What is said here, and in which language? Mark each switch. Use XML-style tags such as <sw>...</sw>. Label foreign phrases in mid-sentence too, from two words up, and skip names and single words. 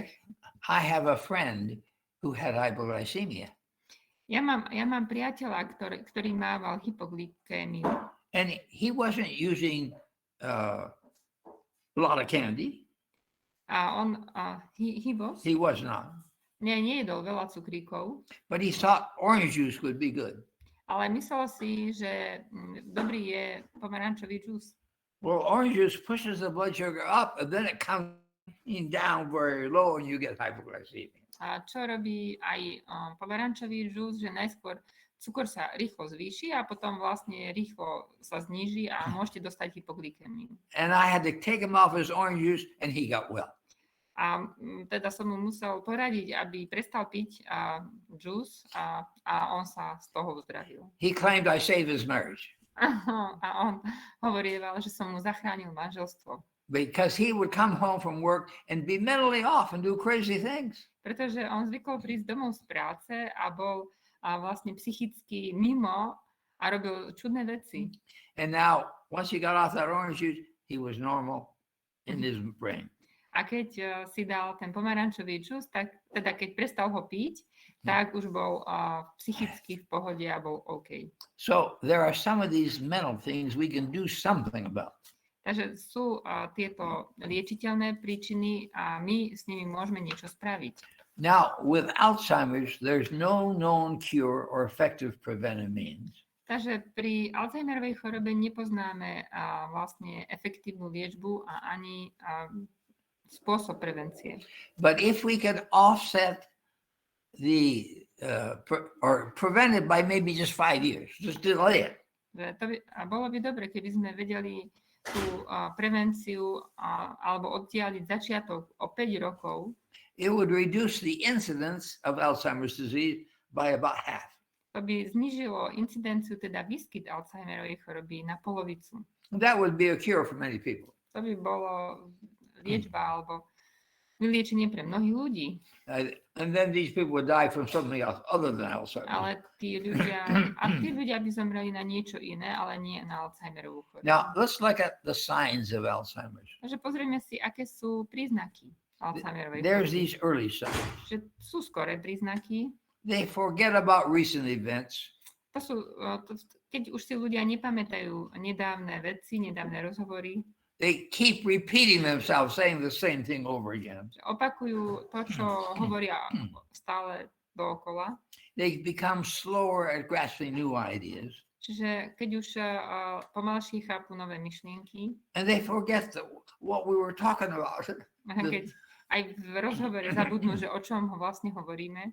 <en>I have a friend who had hypoglycemia.</en> <sk>Ja mám priateľa, ktorý mával hypoglykémiu.</sk> <en>And he wasn't using a lot of candy.</en> <sk>A on, he</sk> <en>was not.</en> <sk>Nejedol veľa cukríkov,</sk> <en>But he thought orange juice would be good.</en> <sk>ale myslel si, že dobrý je pomarančový džús.</sk> <en>Well, orange juice pushes the blood sugar up and then it comes down very low and you get hypoglycemia.</en> <sk>A čo robí aj pomarančový džús, že najskôr cukor sa rýchlo zvýši a potom vlastne rýchlo sa zníži a môžete dostať hypoglykémiu.</sk> <en>And I had to take him off his orange juice and he got well.</en> <sk>A teda som mu musel poradiť, aby prestal piť džús a on sa z toho uzdravil.</sk> <en>He claimed I saved his marriage.</en> <sk>A on hovorieval, že som mu zachránil manželstvo.</sk> <en>Because he would come home from work and be mentally off and do crazy things.</en> <sk>Pretože on zvykol prísť domov z práce a bol vlastne psychicky mimo a robil čudné veci.</sk> <en>And now, once he got off that orange juice, he was normal in his brain.</en> <sk>A keď si dal ten pomarančový džús, tak teda keď prestal ho piť, tak už bol psychicky v pohode a bol OK.</sk> <en>So there are some of these mental things we can do something about.</en> <sk>Takže sú tieto liečiteľné príčiny a my s nimi môžeme niečo spraviť.</sk> <en>Now, with Alzheimer's, there's no known cure or effective preventive means.</en> <sk>Takže pri Alzheimerovej chorobe nepoznáme vlastne efektívnu liečbu a ani spôsob prevencie.</sk> <en>But if we could offset or prevent it by maybe just 5 years, just delay it.</en> <sk>A bolo by dobre, keby sme vedeli tú prevenciu alebo oddialiť začiatok o 5 rokov,</sk> <en>it would reduce the incidence of Alzheimer's disease by about half.</en> <sk>to by znížilo incidenciu, teda výskyt Alzheimerovej choroby na polovicu.</sk> <en>That would be a cure for many people.</en> <sk>To by bolo liečba alebo vyliečenie pre mnohých ľudí.</sk> <en>And then these people would die from something else other than Alzheimer's.</en> <sk>Ale tí ľudia by zomreli na niečo iné, ale nie na Alzheimerovú chorobu.</sk> <en>Now, let's look at the signs of Alzheimer's.</en> <sk>Takže pozrieme si, aké sú príznaky Alzheimerovej</sk> <en>There's</en> <sk>choroby.</sk> <en>these early signs.</en> <sk>Že sú skoré príznaky.</sk> <en>They forget about recent events.</en> <sk>To sú, keď už si ľudia nepamätajú nedávne veci, nedávne rozhovory,</sk> <en>They keep repeating themselves, saying the same thing over again.</en> <sk>že opakujú to, čo hovoria stále dookola.</sk> <en>They become slower at grasping new ideas.</en> <sk>Čiže keď už pomalšie chápu nové myšlienky,</sk> <en>And they forget what we were talking about.</en> <sk>keď aj v rozhovore zabudnú, že o čom vlastne hovoríme,</sk>